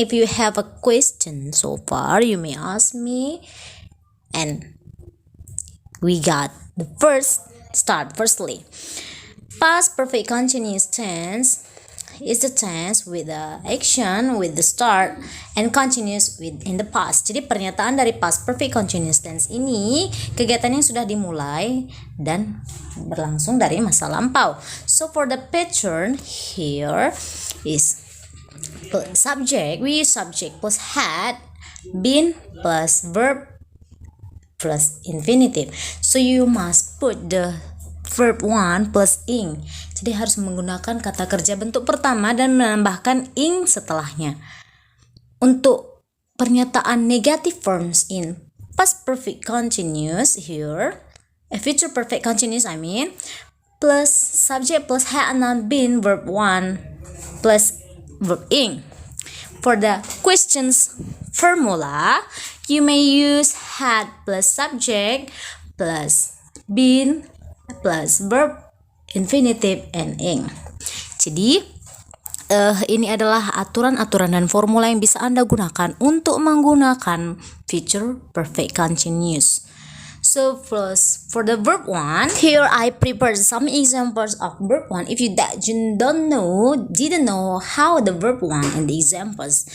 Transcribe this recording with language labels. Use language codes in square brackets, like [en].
[en] If you have a question so far, you may ask me. And we got the first start. Firstly, past perfect continuous tense is the tense with the action with the start and continuous with in the past. [id] Jadi pernyataan dari past perfect continuous tense ini kegiatan yang sudah dimulai dan berlangsung dari masa lampau. [en] So for the pattern here is subject. We use subject plus had, been plus verb plus infinitive. So you must put the verb 1 plus ing. [id] Jadi harus menggunakan kata kerja bentuk pertama dan menambahkan ing setelahnya. Untuk pernyataan [en] negative forms in past perfect continuous here, future perfect continuous plus subject plus had and been verb 1 plus verb ing. For the questions formula, you may use had plus subject plus been plus verb infinitive and ing. [id] Jadi ini adalah aturan-aturan dan formula yang bisa Anda gunakan untuk menggunakan future perfect continuous. [en] So first, for the verb 1, here I prepared some examples of verb 1. If you didn't know how the verb 1 and the examples.